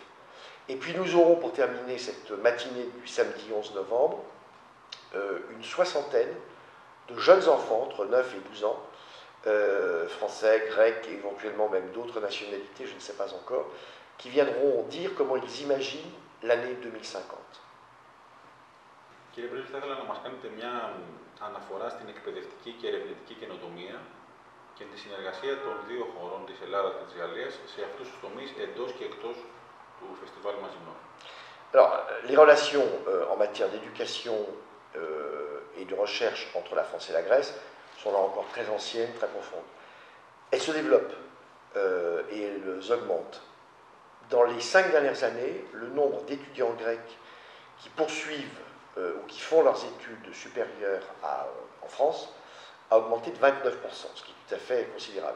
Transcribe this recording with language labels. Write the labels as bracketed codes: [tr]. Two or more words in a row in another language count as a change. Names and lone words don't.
[fr] Et puis nous aurons, pour terminer cette matinée du samedi 11 novembre, une soixantaine de jeunes enfants, entre 9 et 12 ans, français, grecs, et éventuellement même d'autres nationalités, je ne sais pas encore, qui viendront dire comment ils imaginent l'année 2050. [el] Κύριε Πρέσβη, θα ήθελα να μας κάνετε μια αναφορά στην εκπαιδευτική και ερευνητική καινοτομία και τη συνεργασία των δύο χωρών, της Ελλάδας και της Γαλλίας, σε αυτούς τους τομείς εντός και εκτός του Φεστιβάλ Μαζινόφ. [fr] Alors, les relations en matière d'éducation et de recherche entre la France et la Grèce sont là encore très anciennes, très profondes. Elles se développent et elles augmentent. Dans les 5 dernières années, le nombre d'étudiants grecs qui poursuivent ou qui font leurs études supérieures en France a augmenté de 29%, ce qui est tout à fait considérable.